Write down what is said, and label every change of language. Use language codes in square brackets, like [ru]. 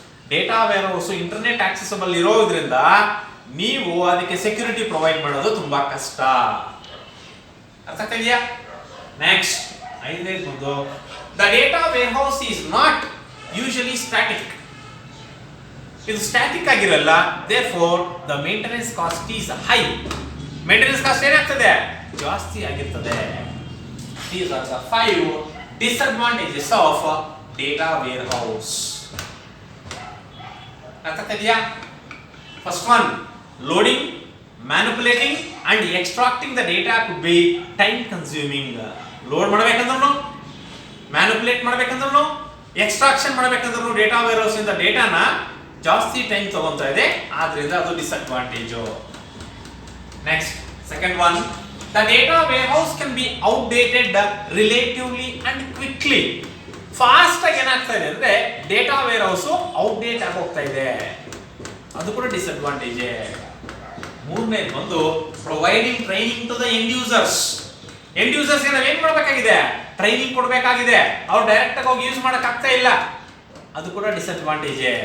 [kn] Data warehouse internet accessible ಇರೋದ್ರಿಂದ ನೀವು ಅದಕ್ಕೆ ಸೆಕ್ಯೂರಿಟಿ ಪ್ರೊವೈಡ್ ಮಾಡೋದು ತುಂಬಾ ಕಷ್ಟ. ಅರ್ಥ ಆಗ್ತಾ ಇದೆಯಾ? [en] next, [kn] ಐದನೇದು ಬಂದು [en] The data warehouse is not usually static. [kn] ಇದು ಸ್ಟ್ಯಾಟಿಕ್ ಆಗಿರಲ್ಲ, [en] Therefore the maintenance cost is high. [kn] Maintenance cost ಏನಾಗ್ತದೆ? ಜಾಸ್ತಿ ಆಗಿರ್ತದೆ. [en] These are the 5 disadvantages of data warehouse. [kn] ಅರ್ಥ ಇದೆಯಾ? [en] First one, loading, manipulating and extracting the data could be time consuming. [kn] Load ಮಾಡಬೇಕಂದ್ರೂ, manipulate ಮಾಡಬೇಕಂದ್ರೂ, extraction ಮಾಡಬೇಕಂದ್ರೂ data warehouse ಇಂದ ಡೇಟಾನ ಜಾಸ್ತಿ time ತಗೊಂತಾ ಇದೆ, ಆದ್ರಿಂದ ಅದು disadvantage. [en] Next, second one, the data warehouse can be outdated relatively and quickly. [kn] Fast ಆಗಿ ಏನಾಗ್ತಾ ಇದೆ ಅಂದ್ರೆ data warehouse outdate ಆಗಿ ಹೋಗ್ತಾ ಇದೆ, ಅದು ಕೂಡ ಡಿಸ್ಅಡ್ವಾಂಟೇಜ್. ಮೂರನೇದು ಬಂದು [en] Providing training to the end users. [kn] End users ಗೆ ನಾವು ಏನ್ ಮಾಡಬೇಕಾಗಿದೆ? ಟ್ರೈನಿಂಗ್ ಕೊಡಬೇಕಾಗಿದೆ. ಅವ್ರು ಡೈರೆಕ್ಟ್ ಆಗಿ ಹೋಗಿ ಯೂಸ್ ಮಾಡಕ್ ಆಗ್ತಾ ಇಲ್ಲ, ಅದು ಕೂಡ ಡಿಸ್ಅಡ್ವಾಂಟೇಜ್.